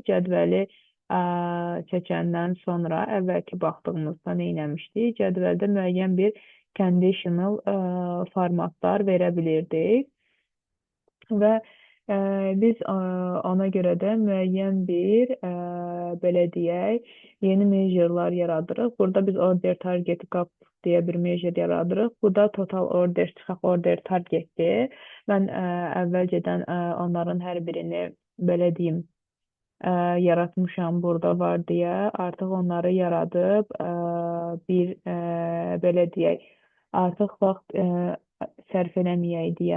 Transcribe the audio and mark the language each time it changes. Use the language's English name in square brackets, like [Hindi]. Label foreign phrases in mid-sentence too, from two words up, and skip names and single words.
[Azerbaijani] Cədvəli çəkəndən sonra əvvəlki baxdığımızda nə etmişdik? Cədvəldə müəyyən bir [English] conditional formatlar [Azerbaijani] verə bilirdik. Və biz ona görə də müəyyən bir belə deyək, yeni measure'lar yaradırıq. Burada biz [English] order target gap [Azerbaijani] deyə bir measure yaradırıq. Bu da [English] total order [Azerbaijani] çıxaq [English] order targetdir. [Azerbaijani] Mən əvvəlcədən onların hər birini belə deyim yaratmışam burada var deyə. Artıq onları yaradıb bir belə deyək, artıq vaxt sərf eləməyək deyə.